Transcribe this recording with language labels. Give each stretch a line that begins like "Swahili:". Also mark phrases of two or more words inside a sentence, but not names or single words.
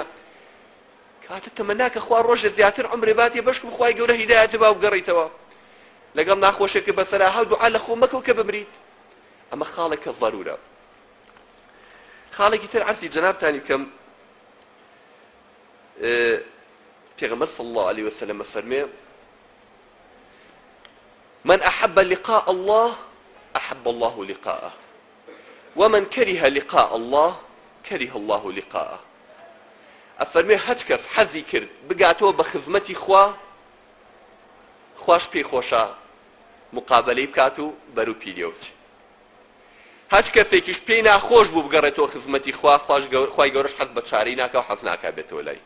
Central Kurdish: کاتە تەمەنا کە خوا ڕۆژێ زیاتر عمرێ باتێ بەشکم خوای گەورە هیدایەتە با و گەڕیتەوە لەگەڵ ناخۆشێکە بەسەرا هەو دوعا لە خۆ مەکەو کە بمریت. ئەمە خاڵێکە ضەرورە. خاڵێکی تر عەرزی جەنابتانی بکەم، پێغەمبەر
Arabic: صلی الله عليه وسلم فەرمێ من أحب لقاء الله أحب الله لقاءه ومن كره لقاء الله كره الله لقاءه.
Central Kurdish: ئەفەرمێ هەچ کەس حەزی کرد بگاتەوە بە خزمەتی خوا، خوش پێی خۆشە مقابلەی بکات و بەرەو پیرەوە بچێت. هەچ کەسێکیش پێی ناخۆش بوو بگەڕێتەوە خزمەتی خوا، خوای گەورەش حەز بە چارەی ناکا و حەز ناکا بێتەوە لای.